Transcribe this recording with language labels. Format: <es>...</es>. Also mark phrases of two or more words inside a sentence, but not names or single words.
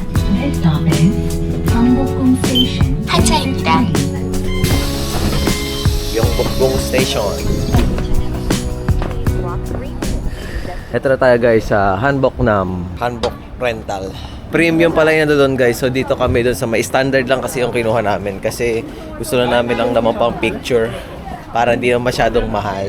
<en>Next stop is 경복궁 스테이션. 하차입니다.</en> <tl>Gyeongbokgung Station. Ito na tayo guys sa Hanboknam. Hanbok Rental. Premium pala yun doon guys. So dito kami doon sa may standard lang kasi yung kinuha namin. Kasi gusto na namin lang naman pang picture. Para hindi na masyadong mahal.</tl>